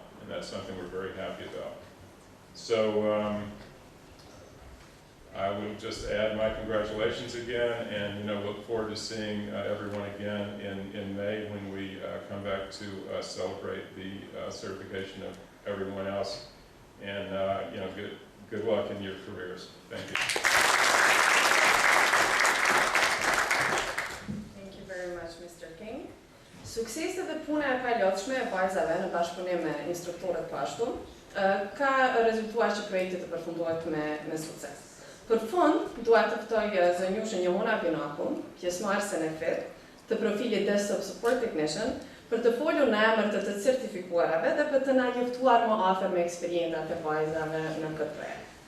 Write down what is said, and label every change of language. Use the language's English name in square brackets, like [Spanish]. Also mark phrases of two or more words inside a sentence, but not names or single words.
[English] And that's something we're very happy about. So I will just add my congratulations again, and look forward to seeing everyone again in May when we come back to celebrate the certification of everyone else. And good luck in your careers. Thank you. Thank you very much, Mr. King. [Albanian] Sukseset dhe puna e palotshme e vajzave në bashkëpunim me instruktorët po ashtu ka rezultuar që projekti të përfundohet me sukses. Për fund, dua të ftoj zënjushën Johona Binakun, pjesëmarrësen e FIT, të profilit Desktop Support Technician, për të folur në emër të certifikuarave dhe për të na njoftuar më afër me eksperiencat e vajzave në këtë projekt.